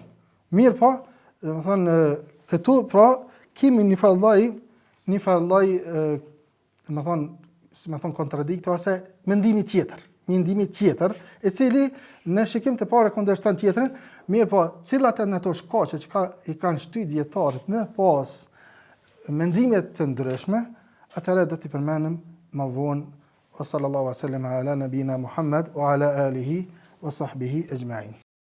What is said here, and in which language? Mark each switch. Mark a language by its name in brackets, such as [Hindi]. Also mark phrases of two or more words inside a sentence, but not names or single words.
[Albanian] Mirë, po, domethënë këtu pra kemi një lloj një farë lloj, kontradikto ose mendimi tjetër. Një ndimi tjetër, i cili në shikim të parë kundërshton tjetrin, mirë po, cilat janë ato shkaqe që i kanë shtyr dietarët me pas mendime të ndryshme, atëherë do t'i përmenim më vonë. [Arabic] وصلى الله وسلم على نبينا محمد وعلى آله وصحبه أجمعين.